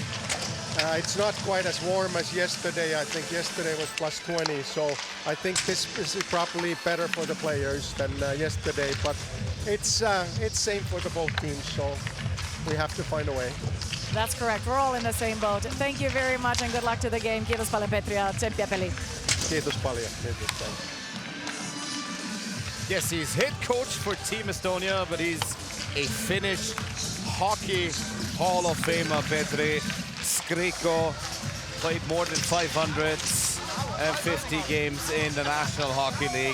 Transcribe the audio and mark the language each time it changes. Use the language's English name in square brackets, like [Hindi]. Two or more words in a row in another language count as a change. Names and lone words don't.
[English] It's not quite as warm as yesterday. I think yesterday was plus 20, so I think this is probably better for the players than yesterday. But it's same for the both teams, so we have to find a way. That's correct. We're all in the same boat. Thank you very much and good luck to the game. [Finnish] Kiitos paljon Petri ja tsemppiä peliin. Kiitos paljon. [English] Yes, he's head coach for Team Estonia, but he's a Finnish Hockey Hall of Famer. Petri Skriko played more than 550 games in the National Hockey League.